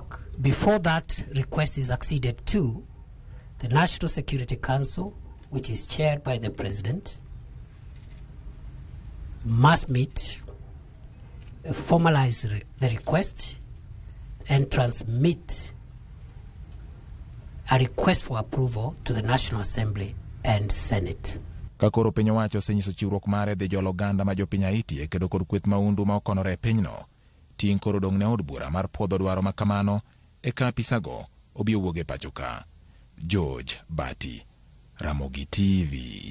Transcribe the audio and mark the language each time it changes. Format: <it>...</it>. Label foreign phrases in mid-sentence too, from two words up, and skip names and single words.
<en>Before that request is acceded to, the National Security Council, which is chaired by the President, must meet, formalize the request, and transmit a request for approval to the National Assembly and Senate.</en> <luo>Kakoro piny owacho osenyiso chiwruok mare dhi jolo oganda ma jopiny Haiti e kedo kod kweth maundu ma okonore e pinyno. Ting' koro dong' ne od bura mar puodho dwaro makamano e ka apisago obi owuog e pacho ka. George Bati, Ramogi TV.</luo>